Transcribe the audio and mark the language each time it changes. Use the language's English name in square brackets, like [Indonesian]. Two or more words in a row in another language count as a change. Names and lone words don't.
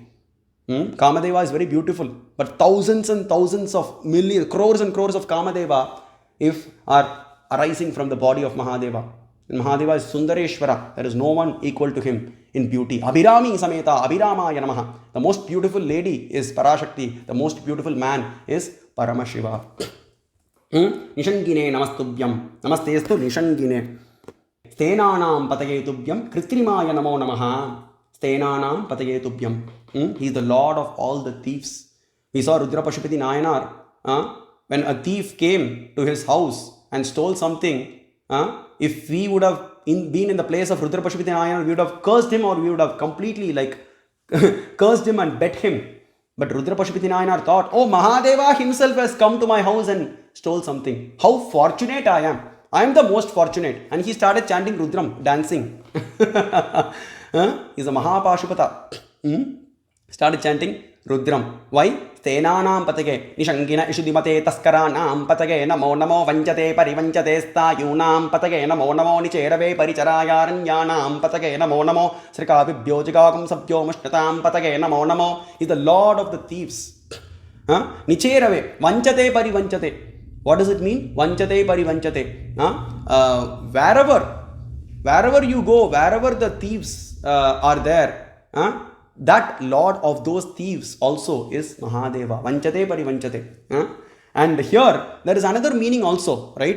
[English] Kamadeva is very beautiful, but thousands and thousands of millions, crores and crores of Kamadeva are arising from the body of Mahadeva. And Mahadeva is Sundareshwara. There is no one equal to him in beauty. [Sanskrit] Abhirami Sameta, Abhiramaya Namaha. [English] The most beautiful lady is Parashakti. The most beautiful man is Paramashiva. [Sanskrit] Nishangine Namastubhyam. Namastestu Nishangine. Stenanam Pataye Tubhyam. Kritrimaya Namo Namaha. Stenanam Pataye Tubhyam. [English] He is the lord of all the thieves. We saw Rudra Pashupati Nayanar. When a thief came to his house and stole something, if we would have been in the place of Rudra Pashupati Nayanar, we would have cursed him, or we would have completely cursed him and bet him. But Rudra Pashupati Nayanar thought, oh, Mahadeva himself has come to my house and stole something. How fortunate I am. I am the most fortunate. And he started chanting Rudram, dancing. He's a Mahapashupata. Started chanting Rudram. Why? [Sanskrit] Stenanam patage. Nishangina ishudimate taskaranam patage. Namo namo vanchate parivanchate stayunam patage. Namo namo nicherave paricharayaranyanam patage. Namo namo srikavibhyo jagagam sabhyo mushnatam patage. Namo namo. [English] He's the lord of the thieves. [Sanskrit] Nicherave. Vanchate parivanchate. [English] What does it mean? [Sanskrit] Vanchate parivanchate. [English] Wherever you go, wherever the thieves are there, that lord of those thieves also is Mahadeva. [Sanskrit] Vanchate parivanchate. [English] And here there is another meaning also, right?